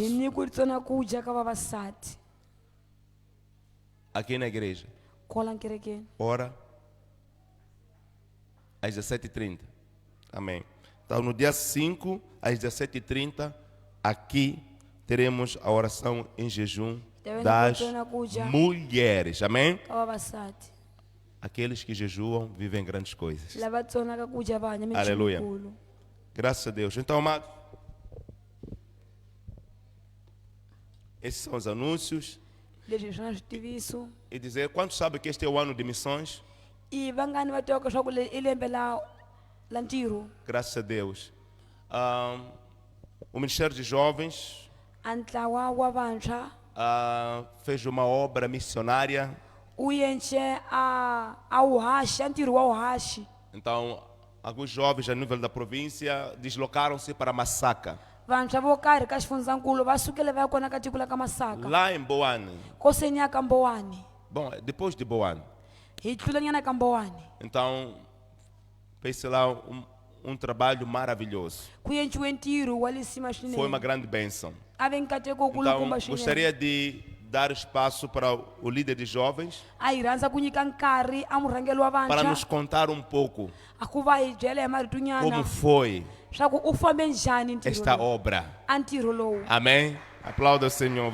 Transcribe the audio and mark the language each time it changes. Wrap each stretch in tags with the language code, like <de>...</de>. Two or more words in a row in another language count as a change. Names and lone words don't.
<ts>hi nyiku ri tsona ku dya ka vavasati</ts> <pt>Aqui na igreja.</pt> <ts>kwala nkerekeni.</ts> <pt>Ora às 17h30. Amém. Então, no dia 5, às 17h30, aqui teremos a oração em jejum das mulheres. Amém?</pt> <ts>Ka vavasati</ts> <pt>Aqueles que jejuam vivem grandes coisas.</pt> <ts>lava tsonaka ku dya va hanya</ts> <pt>Aleluia.</pt> <ts>minchumu.</ts> <pt>Graças a Deus. Então, amados, esses são os anúncios.</pt> <ts>Leswi hi swona switiviso.</ts> <pt>E dizer, quantos sabem que este é o ano de missões?</pt> <ts>I vangani va tivaka swa ku i lembe la ntirho.</ts> <pt>Graças a Deus. O Ministério de Jovens</pt> <ts>A ntlawa wa vantshwa</ts> <pt>fez uma obra missionária.</pt> <ts>u yenche a vuhaxi a ntirho wa vuhaxi.</ts> <pt>Então, alguns jovens a nível da província deslocaram-se para Massaka,</pt> <ts>Vantshwa vo karhi ka xifundzankulu va sukele va ya kona ka tiko la ka Masaka.</ts> <pt>lá em Boane.</pt> <ts>Koseni ya ka Mbowani.</ts> <pt>Bom, depois de Boane.</pt> <ts>Hi tlulanyana ka Mbowani.</ts> <pt>Então, fez lá um trabalho maravilhoso.</pt> <ts>ku endliwe ntirho wa le sima</ts> <pt>Foi uma</pt> <ts>swinene</ts> <pt>grande bênção.</pt> <ts>a ve nkateko</ts> <pt>Então,</pt> <ts>kulukumba swinene</ts> <pt>gostaria de dar espaço para o líder de jovens</pt> <ts>a hi rhandza ku nyika nkarhi a murhangeli wa</ts> <pt>para nos</pt> <ts>vantshwa</ts> <pt>contar um pouco</pt> <ts>a ku va hi byela hi</ts> <pt>como</pt> <ts>maritunyana</ts> <pt>foi</pt> <ts>swa ku u fambe njhani ntirho</ts> <pt>esta</pt> <ts>lowu</ts> <pt>obra.</pt> <ts>a ntirho lowu</ts> <pt>Amém? Aplauda o Senhor.</pt>